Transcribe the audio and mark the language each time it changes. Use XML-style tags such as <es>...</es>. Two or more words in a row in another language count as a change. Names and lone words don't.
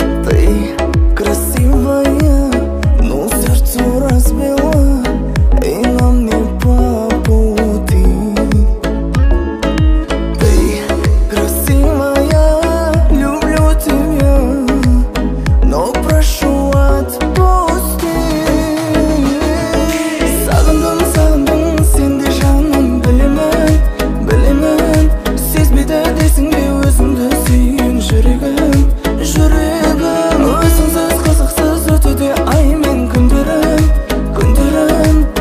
<ru>Ты Красивая, но сердцу разбила, и нам не по пути. Ты красивая, люблю тебя, но прошу, отпусти.</ru> <kk>Сағындым, сағындым, сен де жаным, білемін, білемін. Сезбейді дейсің бе өзіңді сүйген жүрегім, жүрегім? Өзіңсіз қызықсыз өтуде ай мен күндерім, күндерім.</kk>